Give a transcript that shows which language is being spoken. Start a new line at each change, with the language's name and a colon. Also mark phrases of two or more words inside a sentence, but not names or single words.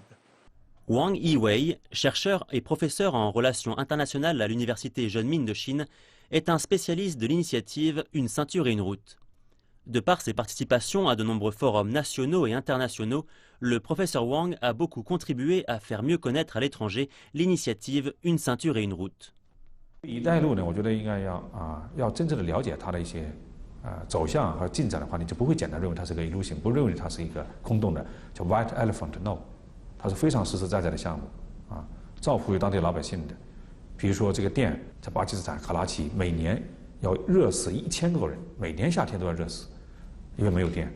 French: Wang Yiwei, chercheur et professeur en relations internationales à l'université Zhenmin de Chine, est un spécialiste de l'initiative Une ceinture et une route. De par ses participations à de nombreux forums nationaux et internationaux, le professeur Wang a beaucoup contribué à faire mieux connaître à l'étranger l'initiative Une ceinture et une route.
Chinese: 一带一路呢，我觉得应该要真正的了解它的一些走向和进展的话，你就不会简单认为它是个一路行，不认为它是一个空洞的叫
English: white elephant。
Chinese: No， 它是非常实实在在的项目造福于当地老百姓的。比如说这个电在巴基斯坦卡拉奇每年要热死1000多人，每年夏天都要热死，因为没有电。